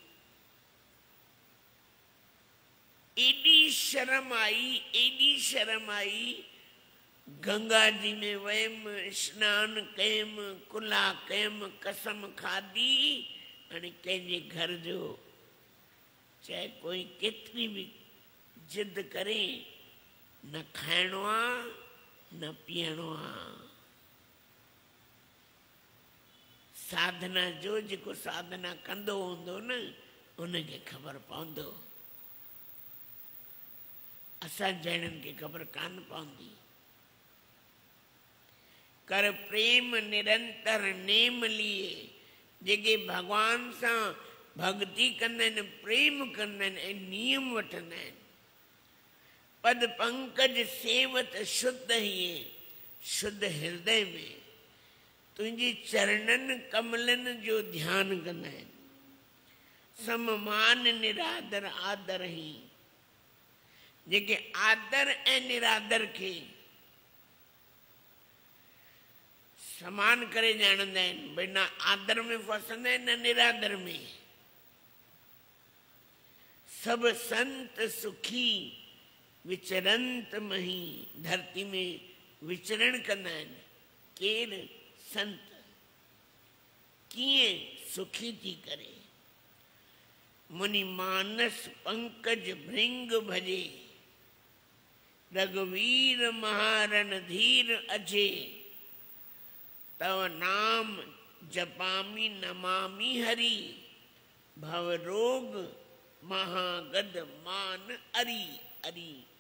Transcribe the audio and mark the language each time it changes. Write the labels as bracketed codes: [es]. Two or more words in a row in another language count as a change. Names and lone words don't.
[sd] एॾी शर्म आई, गंगा जी में वयमि, स्नान कयमि, कुल्हा कयमि, कसम खाधी, हाणे कंहिंजे घर जो चाहे कोई केतिरी बि जिद करे, न खाइणो आहे न पीअणो आहे। साधना जो जेको साधना कंदो हूंदो न उनखे ख़बर पवंदो, असां जहिड़नि खे ख़बर कान पवंदी। [awa] कर प्रेम निरंतर नेम लिए, [sd] जेके भगवान सां भक्ति कंदा आहिनि, प्रेम कंदा आहिनि ऐं नियम वठंदा आहिनि। [awa] पद पंकज सेवत शुद्ध हिए, [sd] शुद्ध हृदय में तुंहिंजी चरणनि कमलनि जो ध्यानु कंदा आहिनि। [awa] सममान निरादर आदर ही, [sd] जेके आदर ऐं निरादर खे समान करे ॼाणंदा आहिनि, भई न आदर में फसंदा आहिनि न निरादर में। [awa] सब संत सुखी विचरंत मही, [sd] धरती में विचरण कंदा आहिनि। केरु? संत। कीअं? सुखी थी करे। [awa] मुनि मानस पंकज भृंग भजे, रघुवीर महारण धीर अजे, तव नाम जपामी नमामि हरि, भव रोग महागद मान अरी अरी।